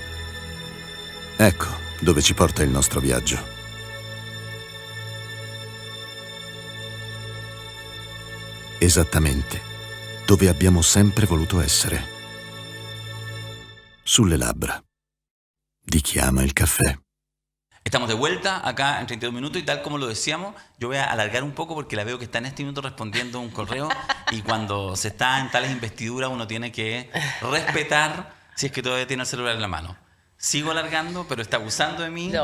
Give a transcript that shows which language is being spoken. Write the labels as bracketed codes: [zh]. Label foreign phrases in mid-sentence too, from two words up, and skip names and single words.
[it] Ecco dove ci porta il nostro viaggio. Esattamente dove abbiamo sempre voluto essere. Sulle labbra di chi ama il caffè. [es] Estamos de vuelta acá en 32 minutos y tal como lo decíamos, yo voy a alargar un poco porque la veo que está en este minuto respondiendo un correo y cuando se está en tales investiduras uno tiene que respetar si es que todavía tiene el celular en la mano. Sigo alargando, pero está abusando de mí